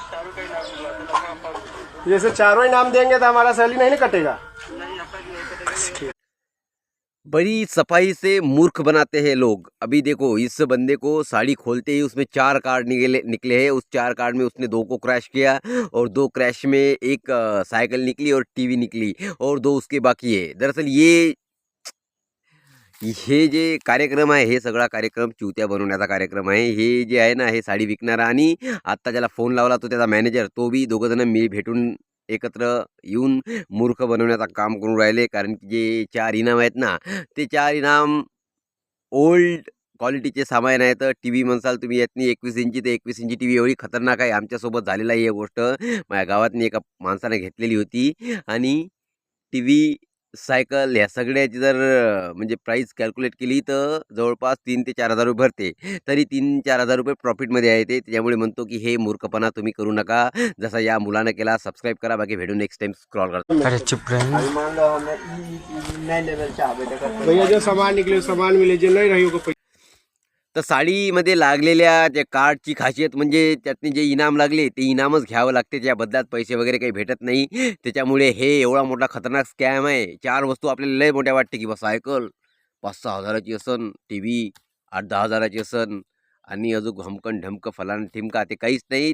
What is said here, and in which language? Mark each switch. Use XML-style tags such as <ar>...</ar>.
<hi>जैसे चारों ही नाम देंगे तो हमारा सैलरी नहीं ना कटेगा। बड़ी सफाई से मूर्ख बनाते हैं लोग। अभी देखो इस बंदे को साड़ी खोलते ही उसमें 4 कार्ड निकले हैं। उस 4 कार्ड में उसने 2 को क्रैश किया और 2 क्रैश में एक साइकिल निकली और टीवी निकली और 2 उसके बाकी है।</hi> <mr>दरअसल हे जे कार्यक्रम आहे हे सगळा कार्यक्रम चुत्या बनवण्याचा कार्यक्रम आहे। हे जे आहे ना हे साडी विकणारा आणि आत्ता ज्याला फोन लावला तो त्याचा मॅनेजर, तो बी दोघं जण भेटून एकत्र येऊन मूर्ख बनवण्याचं काम करून राहिले। कारण की जे 4 इनाम आहेत ना ते 4 इनाम ओल्ड क्वालिटीचे सामान आहेत। टीव्ही म्हणसाल तुम्ही यातनी 21 इंची ते 21 इंची टीव्ही एवढी खतरनाक आहे। आमच्यासोबत झालेला आहे ही गोष्ट। माझ्या गावातनी एका माणसाने घेतलेली होती आणि टीव्ही, सायकल ह्या सगळ्याची जर म्हणजे प्राईस कॅल्क्युलेट केली तर जवळपास 3 ते 4 हजार रुपये भरते। तरी 3-4 हजार रुपये प्रॉफिटमध्ये आहे ते। त्याच्यामुळे म्हणतो की हे मूर्खपणा तुम्ही करू नका, जसा या मुलानं केला। सबस्क्राईब करा, बाकी भेटू नेक्स्ट टाइम स्क्रॉल करतो।</mr> <hi>अरे चुप रहे। अभी मान लो हमें नए लेवल से आवे भैया, जो सामान निकले सामान मिले, जो नहीं रही होगा</hi> <mr>तर साडीमध्ये लागलेल्या त्या कार्डची खासियत म्हणजे त्यातनी जे इनाम लागले ते इनामच घ्यावं लागते। त्या बदल्यात पैसे वगैरे काही भेटत नाही। त्याच्यामुळे हे एवढा मोठा खतरनाक स्कॅम आहे। 4 वस्तू आपल्याला लय मोठ्या वाटते की बा सायकल 5-6 हजाराची असन, टीव्ही 8-10 हजाराची असन आणि अजून हमकन ढमकं फलान ठिमका ते काहीच नाही।</mr>